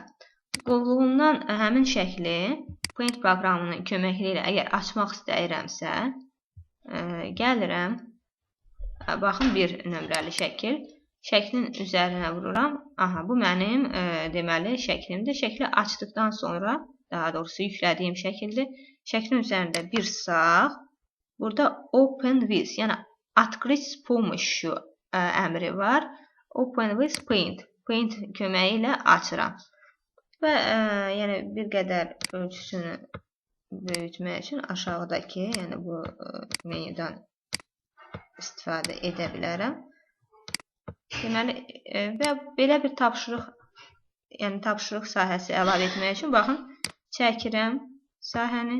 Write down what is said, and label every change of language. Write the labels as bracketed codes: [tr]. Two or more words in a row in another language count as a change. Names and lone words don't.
[az] Qovluğumdan həmin şəkli Paint proqramının köməkliyi ilə əgər açmaq istəyirəmsə, gəlirəm. Baxın, bir nömrəli şəkil. Şəklin üzərinə vururam. Aha, bu mənim deməli şəklimdir. Şəkli açdıqdan sonra, daha doğrusu yüklədiyim şəkildir. Şəklin üzərində bir sağ. [en] Burada Open with, [az] yəni [ru] Открыть с помощью [az] əmri var. [en] Open with [az] Paint. Paint köməyi ilə açıram. Və yəni bir qədər ölçüsünü böyütmək üçün aşağıdakı, yəni bu menüdən istifadə edə bilərəm. Deməli, və belə bir tapşırıq, yəni tapşırıq sahəsi əlavə etmək üçün baxın, çəkirəm sahəni.